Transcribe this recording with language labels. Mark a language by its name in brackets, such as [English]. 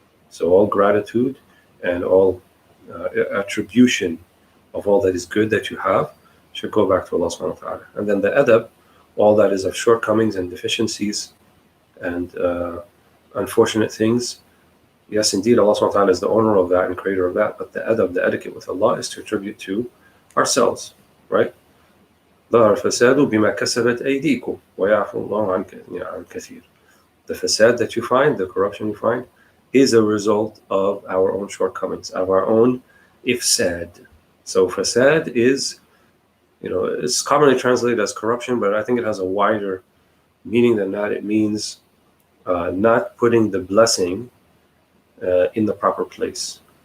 [English] So all gratitude and all attribution of all that is good that you have should go back to Allah subhanahu wa ta'ala. And then the adab, all that is of shortcomings and deficiencies and unfortunate things. Yes, indeed, Allah subhanahu wa ta'ala is the owner of that and creator of that, but the adab, the etiquette with Allah is to attribute to ourselves, right? [Arabic] ظهر الفساد بما كسبت أيديكم ويعفو الله عن كثير. [English] The fasad that you find, the corruption you find, is a result of our own shortcomings, of our own ifsad. So fasad is, it's commonly translated as corruption, but I think it has a wider meaning than that. It means not putting the blessing in the proper place.